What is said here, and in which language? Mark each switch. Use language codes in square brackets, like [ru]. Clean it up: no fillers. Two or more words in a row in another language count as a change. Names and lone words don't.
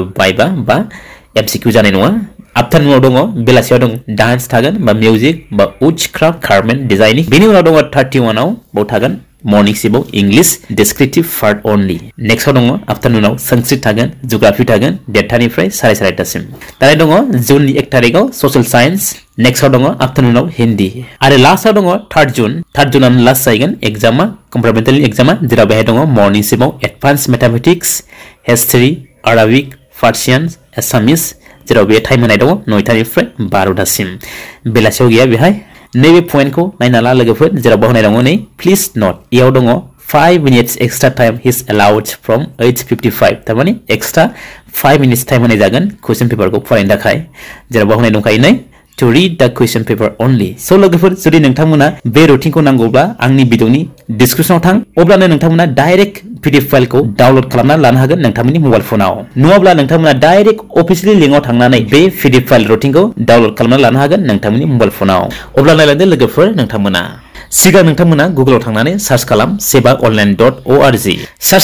[brx] बाइबा बा MCQ जानाय नङा आफ्टारनुनाव दङ बेलासियाव दङ डान्स थागोन बा मिउजिक बा वुडक्राफ्ट [en] garment designing [brx] बेनि उनाव दङ 31 आव बाव थागोन मर्निं शिफ्टआव [en] English descriptive part only [brx] नेक्स्टआव दङ आफ्टारनुनाव संस्कृत थागोन जिअग्राफि थागोन 1:30निफ्राय 4:30टासिम दानिया दङ जुननि 1 तारिखआव [en] social science [brx] नेक्स्टआव दङ आफ्टारनुनाव हिन्दी आरो लास्टआव दङ 3 जुनानो लास्ट जाहैगोन एग्जामा कम्पार्टमेन्टेल एग्जामा जेराव बेहाय दङ मर्निं शिफ्टआव [en] advance mathematics [brx] हिस्ट्री आराबिक पार्सियान एसामिस जेराव बे टाइम होनाय दङ 9टानिफ्राय 12टासिम बेलासियाव गैया बेहाय नैबे पइन्टखौ नायना ला लोगोफोर जेराव बावनाय दङ नै [en] please note [brx] इयाव दङ [en] 5 minutes extra time is allowed from 8:55 [brx] तारमाने [en] extra 5 minutes time [brx] होनाय जागोन क्वेश्चन पेपारखौ फरायनो थाखाय जेराव बावनाय दंखायो नै [en] to read the question paper only so [brx] लोगोफोर जुदि नोंथांमोना बे रुटिनखौ नांगौब्ला आंनि भिडिअनि डिस्क्रिप्शनाव थां अब्लानो नोंथांमोना [en] direct PDF [brx] फाइलखौ डाउनलड खालामना लानो हागोन नोंथांमोननि मबाइल फनाव नङाब्ला नोंथांमोना [en] direct officially [brx] लिंकआव थांनानै बे PDF फाइल रुटिनखौ डाउनलड खालामना लानो हागोन नोंथांमोननि मबाइल फनाव अब्ला नायलांदो लोगोफोर नोंथांमोना सिगां नोंथांमोना गुगोलाव थांनानै सार्च खालाम sebaonline.org सार्च